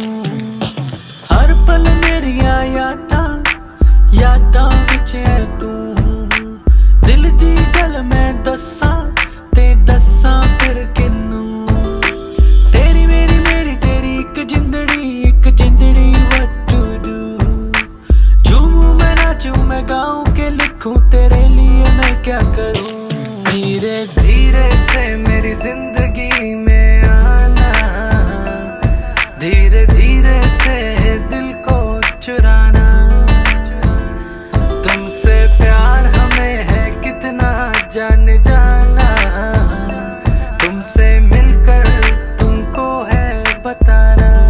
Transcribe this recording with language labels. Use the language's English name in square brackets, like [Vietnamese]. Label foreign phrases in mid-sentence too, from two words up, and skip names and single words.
[Punjabi] ਹਰ ਪਲ ਮੇਰੀਆਂ ਯਾਦਾਂ ਵਿਚ ਹੈ ਤੂੰ, ਦਿਲ ਦੀ ਗੱਲ ਮੈਂ ਦੱਸਾਂ ਤੇ ਦੱਸਾਂ ਫਿਰ ਕਿੰਨੂੰ। [Hindi] तेरी मेरी तेरी एक जिंदड़ी [English] what to do। [Hindi] झूमूं मैं नाचूं मैं गाऊं के लिखूं तेरे लिए मैं क्या करूं। धीरे धीरे से मेरी जिंदगी में आना, धीरे धीरे से दिल को चुराना। तुमसे प्यार हमें है कितना जान जाना, तुमसे मिलकर तुमको है बताना।